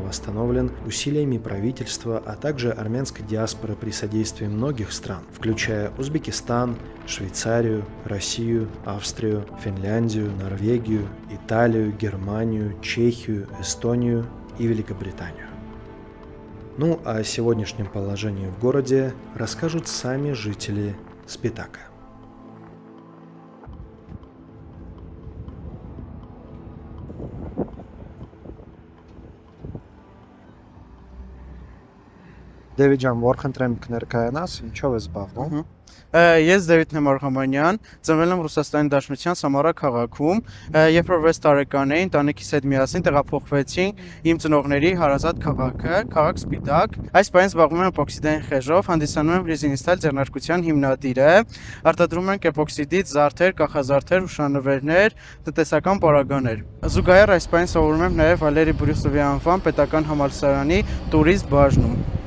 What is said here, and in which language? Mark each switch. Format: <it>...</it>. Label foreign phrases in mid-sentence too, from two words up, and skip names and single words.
<ru>восстановлен усилиями правительства, а также армянской диаспоры при содействии многих стран, включая Узбекистан, Швейцарию, Россию, Австрию, Финляндию, Норвегию, Италию, Германию, Чехию, Эстонию и Великобританию. Ну а о сегодняшнем положении в городе расскажут сами жители Спитака.</ru> <hy>Դեվիդ ջան, որքան կներկայանաս, ինչով ես զբաղվում։ Ես Դեվիդ Նեմարղամանյան, ծնվել եմ Ռուսաստանի Դաշնության Սամարա քաղաքում, երբ որ 6 տարեկան էի, ընտանիքիս հետ միասին տեղափոխվեցինք իմ ծնողների հարազատ քաղաքը, քաղաք Սպիտակ։ Այս պահին զբաղվում եմ էպոքսիդային խեժով, հանդիսանում եմ Ռեզինիստալ ձեռնարկության հիմնադիրը, արտադրում ենք էպոքսիդից զարդեր, կախազարդեր, հուշանվերներ, տնտեսական պարագաներ։ Զուգահեռ այս պահին սովորում եմ նաև Վալերի Բորիսովի անվան պետական համալսարանի տուրիզմ բաժնում։</hy>